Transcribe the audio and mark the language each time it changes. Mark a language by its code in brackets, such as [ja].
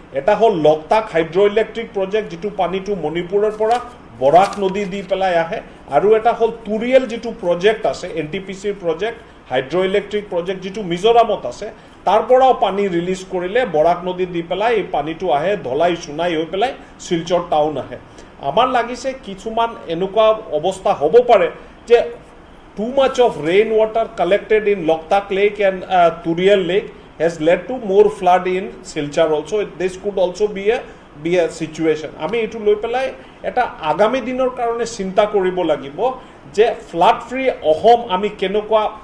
[as] এটা হ'ল Loktak হাইড্ৰ' electric project, যিটো পানীটো মণিপুৰৰ পৰা বৰাক নদী দি পেলাই আহে, আৰু এটা হ'ল তুৰিয়েল যিটো প্ৰজেক্ট আছে, NTPCৰ প্ৰজেক্ট, হাইড্ৰ' ইলেক্ট্ৰিক প্ৰজেক্ট যিটো মিজোৰামত আছে, তাৰ পৰাও পানী ৰিলিজ কৰিলে বৰাক নদী দি পেলাই এই পানীটো আহে, ধলাই চুনাই হৈ পেলাই শিলচৰ টাউন আহে। আমাৰ লাগিছে কিছুমান এনেকুৱা অৱস্থা হ'ব পাৰে যে [en] too much of rainwater collected in Loktak Lake and Turiel Lake has led to more flood in Silchar also. This could also be a situation. [as] আমি এইটো লৈ পেলাই এটা আগামী দিনৰ কাৰণে চিন্তা কৰিব লাগিব যে ফ্লাড ফ্ৰী অসম আমি কেনেকুৱা